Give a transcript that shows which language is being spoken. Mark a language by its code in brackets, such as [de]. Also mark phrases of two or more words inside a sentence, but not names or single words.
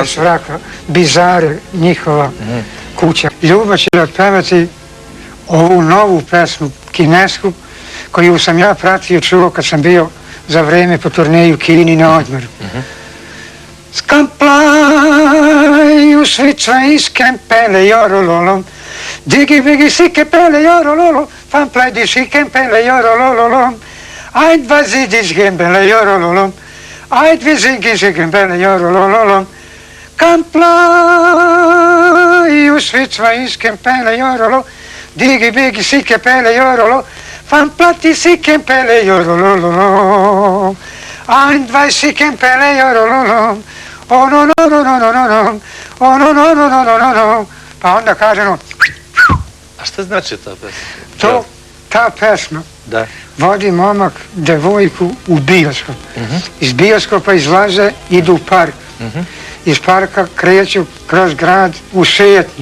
[sr] Les Vraka, Bizare, njihova kuća. Ljubo će otpevati ovu novu pesmu, kinesku, koju sam ja pratio, čuo kad sam bio za vreme po turneju u Kini na odmoru. Skamplaj u švicarskem pele jorololom, digi bigi sike pele jorololom, famplaj di šikem pele jorololom, ajd vazidiš gembele jorololom, ajd vizigiš gembele jorololom, Skamplaj u švicarskem pele jorolom, digi bigi sike pele jorolom, famplati sikem pele jorololom, ajd vaj sikem pele jorololom, [en] oh no no no no no no no, oh no no no no no no no. [sr] Pa onda kaže ono... A šta znači ta pesma? Ta pesma vodi momak devojku u bioskop. Iz bioskopa izlaze, idu u park. Iz parka kreću kroz grad u šetnju.